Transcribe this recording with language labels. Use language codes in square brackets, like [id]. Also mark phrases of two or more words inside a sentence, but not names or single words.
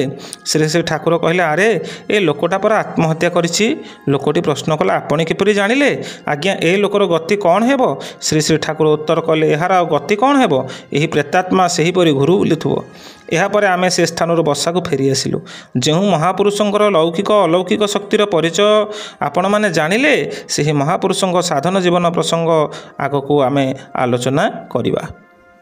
[or] ଶ୍ରୀ ଶ୍ରୀ ଠାକୁର କହିଲେ, ଅରେ ଏ ଲୋକଟା ପର ଆତ୍ମହତ୍ୟା କରିଛି। ଲୋକଟି ପ୍ରଶ୍ନ କଲା, ଆପଣ କିପରି ଜାଣିଲେ? ଆଜ୍ଞା ଏ ଲୋକର ଗତି କଣ ହେବ? ଶ୍ରୀ ଶ୍ରୀ ଠାକୁର ଉତ୍ତର କଲେ, ଏହାର ଗତି କଣ ହେବ? ଏହି ପ୍ରେତାତ୍ମା ସେହିପରି ଘୁରି ବୁଲୁଥିବ। ଯାପରେ ଆମେ ସେ ସ୍ଥାନ ବସା କୁ ଫେରି ଆସିଲୁ। ଯେଉଁ ମହାପୁରୁଷଙ୍କର ଲୌକିକ ଅଲୌକିକ ଶକ୍ତିର ପରିଚୟ ଆପଣ ମାନେ ଜାଣିଲେ, ସେ ମହାପୁରୁଷଙ୍କ ସାଧନ ଜୀବନ ପ୍ରସଙ୍ଗ ଆଗ କୁ ଆମେ ଆଲୋଚନା କରିବା।